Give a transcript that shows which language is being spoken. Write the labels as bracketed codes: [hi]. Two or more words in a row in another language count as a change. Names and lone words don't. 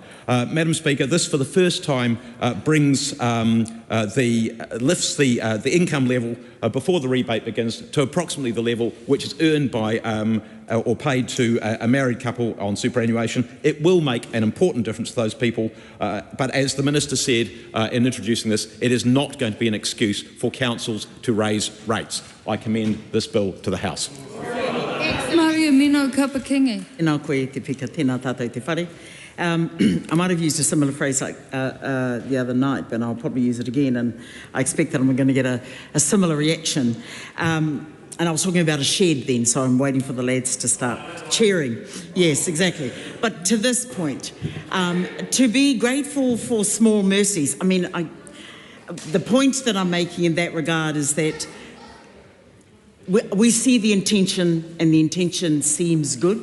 [en] Madam Speaker, this for the first time brings lifts the income level before the rebate begins to approximately the level which is earned by or paid to a married couple on superannuation. It will make an important difference to those people, but as the Minister said in introducing this, it is not going to be an excuse for councils to raise rates. I commend this bill to the House. Maria Mino Kapakingi. [mi] Nā koe te pika, tēnā tātou te whare. [en] I might have used a similar phrase like the other night, but I'll probably use it again, and I expect that I'm going to get a similar reaction. And I was talking about a shed then, so I'm waiting for the lads to start cheering. Yes, exactly. But to this point, to be grateful for small mercies, I mean, the point that I'm making in that regard is that we see the intention, and the intention seems good.